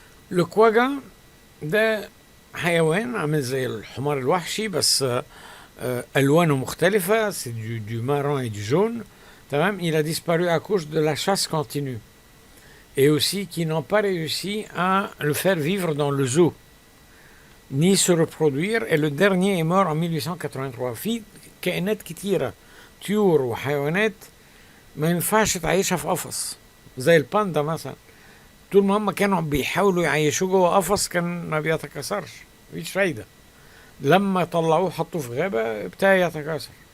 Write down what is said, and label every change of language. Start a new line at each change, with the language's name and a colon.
Arabic: Le quagga ده حيوان عامل زي الحمار الوحشي، بس ألوانه مختلفة،
French: c'est du marron et du jaune.
Arabic: تمام.
French: Il a disparu à cause de la chasse continue, et aussi qui n'ont pas réussi à le faire vivre dans le zoo ni se reproduire, et le dernier est mort en 1883.
Arabic: في كائنات كتيرة، طيور وحيوانات ما ينفعش تعيشها في قفص، زي الباندا مثلا. طول ما هم كانوا بيحاولوا يعيشوه جوه قفص كان ما بيتكاثرش، مفيش فايدة. لما طلعوه حطوه في غابة ابتدى يتكاثر.